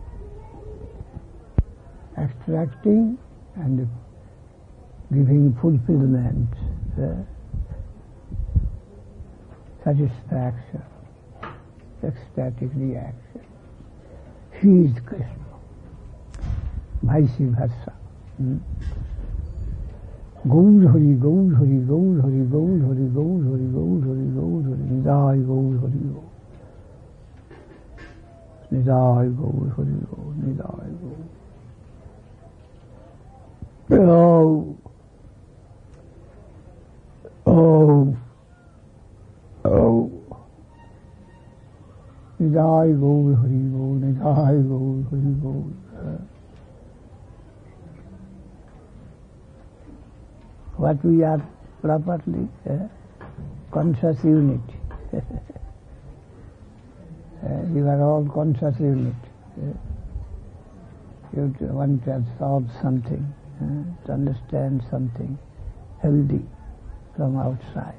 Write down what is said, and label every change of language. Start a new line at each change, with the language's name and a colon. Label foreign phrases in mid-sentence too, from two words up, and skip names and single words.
English: Attracting and giving fulfillment, satisfaction, ecstatic reaction. He is Krishna. Vice versa. Gaur Hari, Gaur Hari, Gaur Hari, Gaur Hari, Gaur Hari, Gaur Hari, Gaur Hari, Nidai Gaur Hari, Gaur. Nidai Gaur Hari, Gaur, Nidai Gaur. Nidai Gaur Hari, Gaur, Nidai Gaur Hari, Gaur. What we are properly, conscious unit. You are all conscious unit. You want to absorb something, to understand something healthy from outside.